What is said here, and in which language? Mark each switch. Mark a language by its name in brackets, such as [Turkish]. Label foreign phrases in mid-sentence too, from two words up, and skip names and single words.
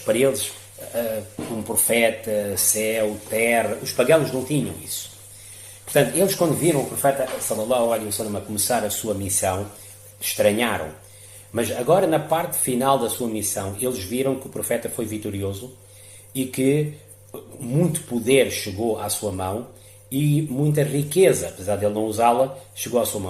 [Portuguese] Para eles, um profeta, céu, terra, os pagãos não tinham isso. Portanto, eles quando viram o profeta [Arabic] صلى الله عليه وسلم [Portuguese] a começar a sua missão, estranharam. Mas agora, na parte final da sua missão, eles viram que o profeta foi vitorioso e que muito poder chegou à sua mão e muita riqueza, apesar de ele não usá-la, chegou à sua mão.